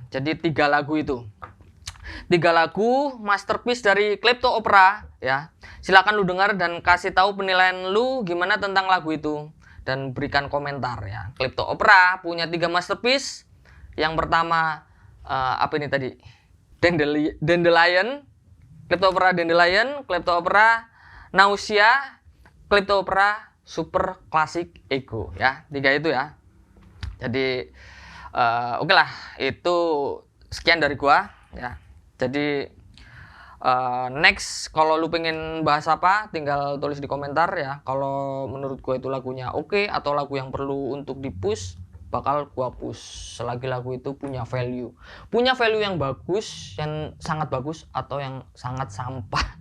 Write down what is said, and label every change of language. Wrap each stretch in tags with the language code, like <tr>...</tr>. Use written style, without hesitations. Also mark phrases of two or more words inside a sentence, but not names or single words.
<id>Jadi 3 lagu itu, 3 lagu masterpiece dari Klepto Opera ya. Silakan lu dengar dan kasih tahu penilaian lu gimana tentang lagu itu dan berikan komentar ya. Klepto Opera punya 3 masterpiece. Yang pertama apa ini tadi, Dandelion, Klepto Opera Dandelion, Klepto Opera Nausea, Klepto Opera Super Classic Ego ya. 3 itu ya. Jadi oke lah, itu sekian dari gua ya. Jadi next kalau lu pengen bahas apa tinggal tulis di komentar ya. Kalau menurut gua itu lagunya oke atau lagu yang perlu untuk di-push, bakal gua push selagi lagu itu punya value yang bagus, yang sangat bagus atau yang sangat sampah.</id>